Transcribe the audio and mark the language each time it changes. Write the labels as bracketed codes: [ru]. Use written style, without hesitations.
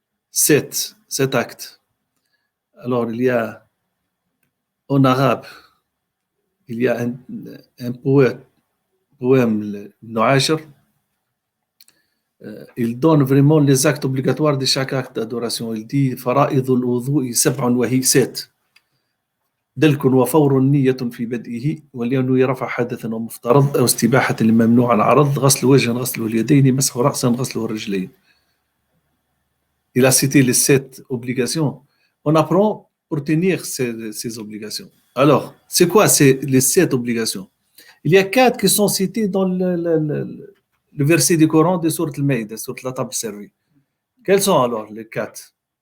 [fr] 7 actes. Alors, il y a en arabe, il y a un poème, Ibn Ashir. Il donne vraiment les actes obligatoires de chaque acte d'adoration. Il dit [ar] فرائض الوضوء 7 وهي 7 دلك وفور نية في بدئه ولأنه يرفع حدثا ومفترض أو استباحة لممنوع العرض غسل وجه غسل اليدين مسح رأس غسل الرجلين. [fr] Il a cité les 7 obligations. On apprend pour tenir ces obligations. Alors, c'est quoi les 7 obligations? Il y a 4 qui sont cités dans le verset du Coran de Sourate Al-Maïda, Sourate la table servie. Quels sont alors les 4?